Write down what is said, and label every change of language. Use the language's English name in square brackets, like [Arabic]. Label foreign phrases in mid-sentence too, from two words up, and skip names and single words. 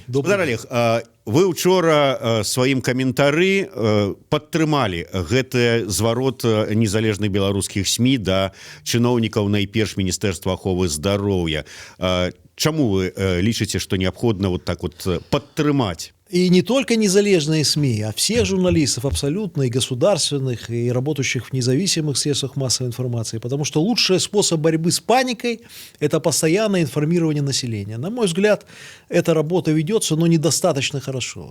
[Belarusian] Спадар Олег, вы учора сваім каментары падтрымалі гэты зварот незалежных беларускіх СМІ да чыноўнікаў найперш Міністэрства аховы здароўя. Чаму вы лічыце, што неабходна [Russian] вот так вот [Belarusian] падтрымаць? [Russian] И не только незалежные СМИ, а всех журналистов абсолютно, и государственных, и работающих в независимых средствах массовой информации. Потому что лучший способ борьбы с паникой – это постоянное информирование населения. На мой взгляд, эта работа ведется, но недостаточно хорошо.